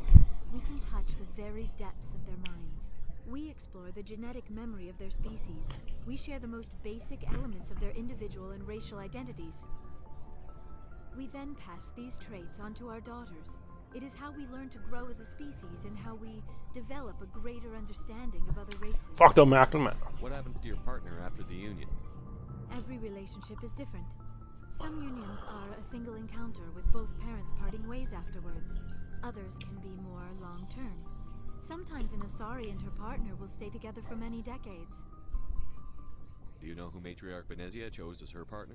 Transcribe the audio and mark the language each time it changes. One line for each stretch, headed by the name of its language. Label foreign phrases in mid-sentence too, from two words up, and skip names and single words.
English: We can touch the very depths of their minds. We explore the genetic memory of their species. We share the most basic elements of their individual and racial identities. We then pass these traits on to our daughters. It is how we learn to grow as a species and how we develop a greater understanding of other races.
Danish: Fuck, det var mærkeligt, mand.
English: What happens to your partner after the union? Every relationship is different. Some unions are a single encounter with both parents parting ways afterwards. Others can be more long-term. Sometimes an Asari and her partner will stay together for many decades. Do you know who Matriarch Benezia chose as her partner?